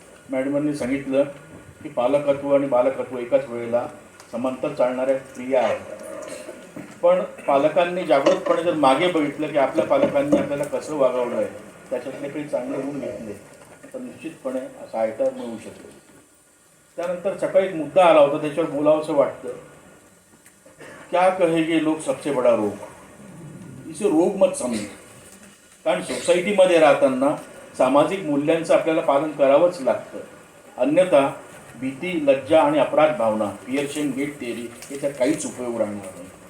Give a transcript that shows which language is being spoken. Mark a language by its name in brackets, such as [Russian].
[Marathi] मॅडमांनी सांगितलं की पालकत्व आणि बालकत्व एकाच वेळेला समांतर चालणाऱ्या क्रिया आहेत. पण पालकांनी जागृतपणे जर मागे बघितलं की आपल्या पालकांनी आपल्याला कसं वागवलं आहे, त्याच्यातले काही चांगले गुण घेतले तर निश्चितपणे असा आयता मिळू शकेल. त्यानंतर सकाळी एक मुद्दा आला होता, त्याच्यावर बोलावंसं वाटतं. [Hindi] क्या कहेंगे लोग सबसे बड़ा रोग. इसे रोग मत [Marathi] समजू. कारण सोसायटीमध्ये राहताना सामाजिक मूल्यांचं आपल्याला पालन करावंच लागतं. अन्यथा भीती, लज्जा आणि अपराध भावना, [English] fear shame guilt theory [Marathi] याचा काहीच उपयोग राहणार नाही.